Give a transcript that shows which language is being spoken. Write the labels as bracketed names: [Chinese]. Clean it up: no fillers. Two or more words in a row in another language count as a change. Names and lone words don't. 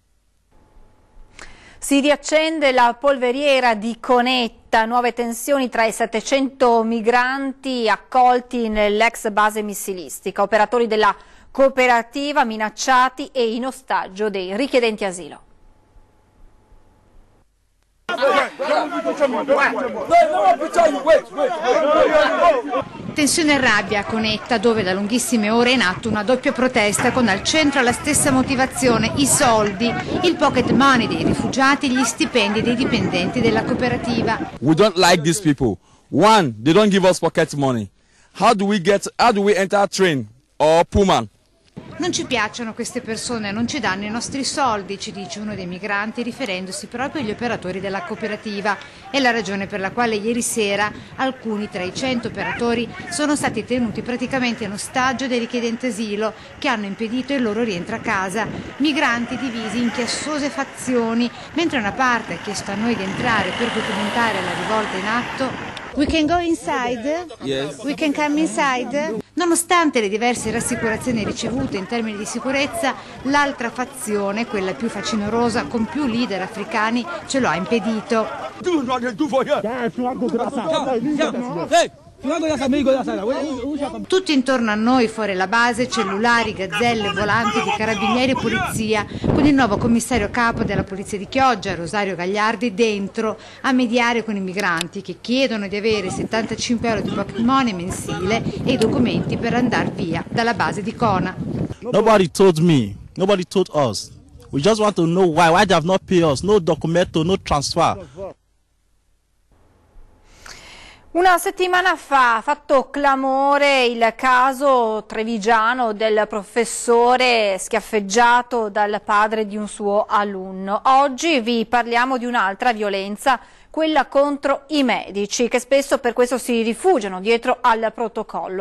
[Italian] Si riaccende la polveriera di Conetta, nuove tensioni tra i 700 migranti accolti nell'ex base missilistica, operatori della cooperativa minacciati e in ostaggio dei richiedenti asilo. Tensione e rabbia a Conetta, dove da lunghissime ore è in atto una doppia protesta con al centro la stessa motivazione, i soldi, il [English] pocket money [Italian] dei rifugiati e gli stipendi dei dipendenti della cooperativa. [English] We don't like these people. One, they don't give us pocket money. How do we enter a train or pullman? [Italian] Non ci piacciono queste persone, non ci danno i nostri soldi, ci dice uno dei migranti riferendosi proprio agli operatori della cooperativa. È la ragione per la quale ieri sera alcuni tra i 100 operatori sono stati tenuti praticamente in ostaggio dai richiedenti asilo che hanno impedito il loro rientro a casa. Migranti divisi in chiassose fazioni, mentre una parte ha chiesto a noi di entrare per documentare la rivolta in atto. [English] We can go inside? Yes. We can come inside? [Italian] Nonostante le diverse rassicurazioni ricevute in termini di sicurezza, l'altra fazione, quella più facinorosa, con più leader africani, ce lo ha impedito. Tutti intorno a noi, fuori la base, cellulari, gazzelle, volanti di carabinieri e polizia, con il nuovo commissario capo della polizia di Chioggia, Rosario Gagliardi, dentro a mediare con i migranti che chiedono di avere 75 euro di [English] pocket money [Italian] mensile e i documenti per andare via dalla base di Cona. [English] Nobody told me, nobody told us. We just want to know why they have not paid us, no documento, no transfer. [Italian] Una settimana fa ha fatto clamore il caso trevigiano del professore schiaffeggiato dal padre di un suo alunno. Oggi vi parliamo di un'altra violenza, quella contro i medici, che spesso per questo si rifugiano dietro al protocollo.